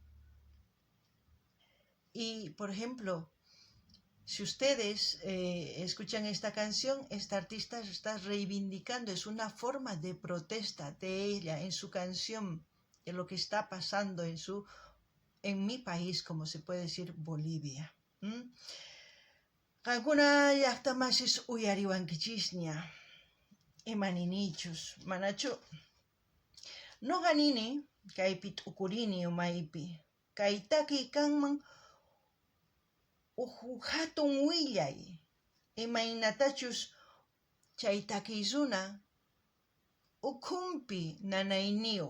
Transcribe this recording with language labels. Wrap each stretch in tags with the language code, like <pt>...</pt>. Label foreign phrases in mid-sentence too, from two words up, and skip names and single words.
<es>Y, por ejemplo, si ustedes escuchan esta canción, esta artista está reivindicando, es una forma de protesta de ella en su canción, de lo que está pasando en mi país, como se puede decir, Bolivia.</es> <qu>Qankuna llaqtamasis uyariwankichisña, imaninichus, manachu. Nuqanini kaypi t'ukurini umaypi, kay takiy kanman hatun willay, imaynatachus chay takiysuna ukhunpi nanayniyuq.</qu>